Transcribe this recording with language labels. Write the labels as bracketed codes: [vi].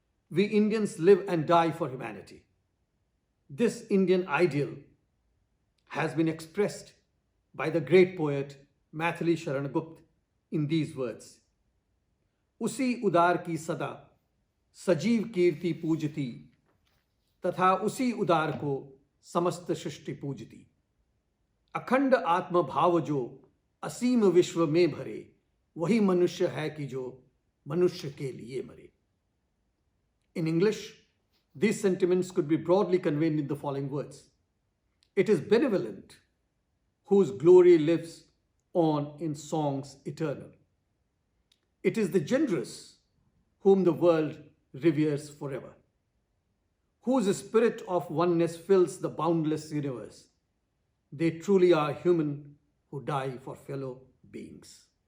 [en] We Indians live and die for humanity. This Indian ideal has been expressed by the great poet Maithili Sharan Gupta in these words: [hi] उसी उदार की सदा सजीव कीर्ति पूजती, तथा उसी उदार को समस्त सृष्टि पूजती। अखंड आत्म भाव जो असीम विश्व में भरे, वही मनुष्य है कि जो मनुष्य के लिए मरे. [en] In English, these sentiments could be broadly conveyed in the following words: it is benevolent whose glory lives on in songs eternal. It is the generous whom the world reveres forever, whose spirit of oneness fills the boundless universe. They truly are human who die for fellow beings.